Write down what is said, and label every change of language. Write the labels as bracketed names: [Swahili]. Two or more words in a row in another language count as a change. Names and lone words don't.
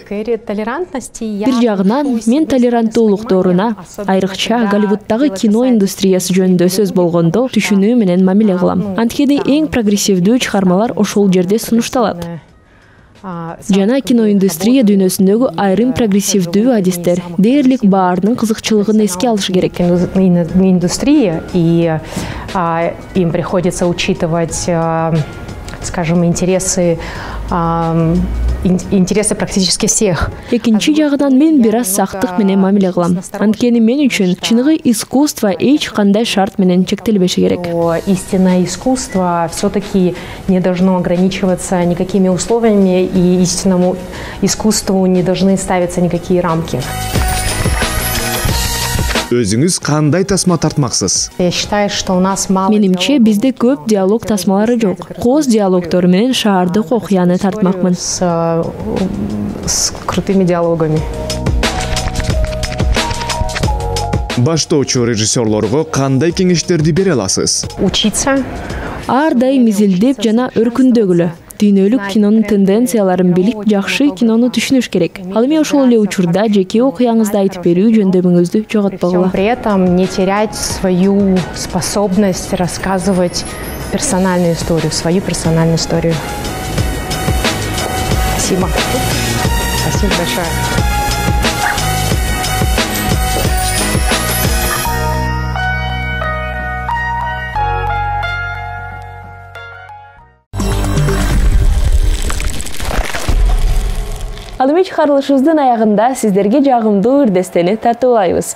[Kyrgyz] Бир жагынан мен толеранттуулук дооруна, айрыкча Голливуддагы кино индустриясы жөнүндө сөз болгондо түшүнүү менен мамиле кылам. Анткени эң прогрессивдүү чыгармалар ошол жерде сунушталат. Жана киноиндустрия дүйнөсүндөгү айрым прогрессивдүү адистер дээрлик баарынын кызыкчылыгын эске алыш керек. [Russian] Индустрия, и им приходится учитывать, скажем, интересы практически всех. [Kyrgyz] Экинчи жагынан мен бир аз сактык менен мамиле кылам. Анткени мен үчүн чыныгы искусство эч кандай шарт менен чектелбеши керек. [Russian] Истинное искусство все-таки не должно ограничиваться никакими условиями, и истинному искусству не должны ставиться никакие рамки. [Kyrgyz] Өзүңүз кандай тасма тартмаксыз? [Russian] Я считаю, что у нас мало [Kyrgyz] Менимче бизде көп диалог тасмалары жок. Кооз диалогтору менен шаардык окуяны тартмакмын. [Russian] с крутыми диалогами. [Kyrgyz] Баштоочу режиссерлорго кандай кеңештерди бере аласыз? [Russian] Учиться. [Kyrgyz] Ар дайым изилдеп жана өркүндөгүлө. Дүйнөлүк кинонун тенденцияларын билип, жакшы кинону түшүнүш керек. Ал эми ошол эле учурда жеке окуяңызды айтып берүү жөндөмүңүздү жоготпогула. [Russian] При этом не терять свою способность рассказывать персональную историю, свою персональную историю. Спасибо. Спасибо большое. [Kyrgyz] Ал эми чыгарылышыбыздын аягында сиздерге жагымдуу ырдестени тартуулайбыз.